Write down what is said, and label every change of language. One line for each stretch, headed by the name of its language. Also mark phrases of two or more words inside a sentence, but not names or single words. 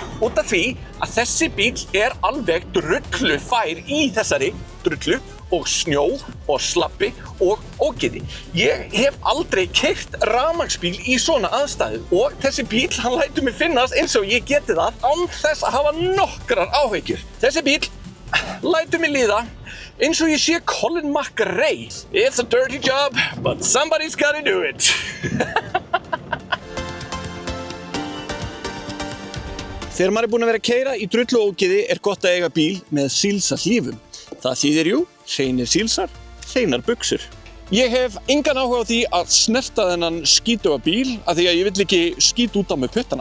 Icelandic: Út af því að þessi bíl alveg drullufær í þessari drullu og snjó og slabbi og ógeði. Ég hef aldrei keyrt rafmagnsbíl í svona aðstæðu og þessi bíl hann lætur mig finnast eins og ég geti það án þess að hafa nokkrar áhyggjur. Þessi bíl lætur mig líða eins og ég sé Colin McRae.
English: It's a dirty job, but somebody's gotta do it.
Icelandic: Þegar maður búinn að vera að keyra í drullu og ógeði gott að eiga bíl með sílsarhlífum. Það þýðir hreinir sílsar, hreinar buxur. Ég hef engan áhuga á því að snerta þennan skítuga bíl af því að ég vill ekki skíta út á með puttana.